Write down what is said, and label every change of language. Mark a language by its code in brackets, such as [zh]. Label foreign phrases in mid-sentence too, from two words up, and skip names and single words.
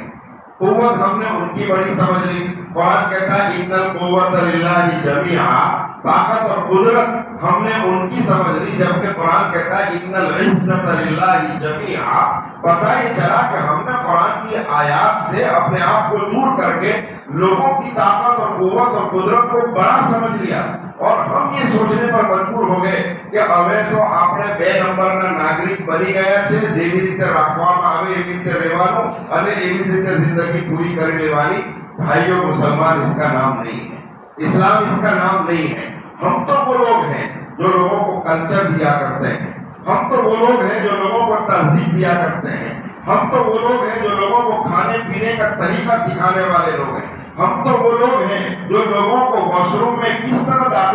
[ur] قوت ہم نے ان کی بڑی سمجھ لی. قرآن کہتا ہے [ar] ان القوت للہ جمیعا، [ur] طاقت اور قدرت ہم نے ان کی سمجھ لی، جبکہ قرآن کہتا ہے [ar] ان العزت للہ جمیعا. [ur] پتہ یہ چلا کہ ہم نے قرآن کی آیات سے اپنے آپ کو دور کر کے لوگوں کی طاقت اور قوت اور قدرت کو بڑا سمجھ لیا، اور ہم یہ سوچنے پر مجبور ہو گئے کہ [gu] હવે તો આપણે 2 નંબરના નાગરિક બની ગયા છે، જેવી રીતે રાખવામાં આવે એવી રીતે રહેવાનું અને એવી રીતે જિંદગી પૂરી કરી લેવાની. [ur] بھائیوں مسلمان اس کا نام نہیں ہے، اسلام اس کا نام نہیں ہے. ہم تو وہ لوگ ہیں جو لوگوں کو کلچر دیا کرتے ہیں، ہم تو وہ لوگ ہیں جو لوگوں کو تہذیب دیا کرتے ہیں، ہم تو وہ لوگ ہیں جو لوگوں کو کھانے پینے کا طریقہ سکھانے والے لوگ ہیں، ہم تو وہ لوگ ہیں جو لوگوں کو واش روم میں کس طرح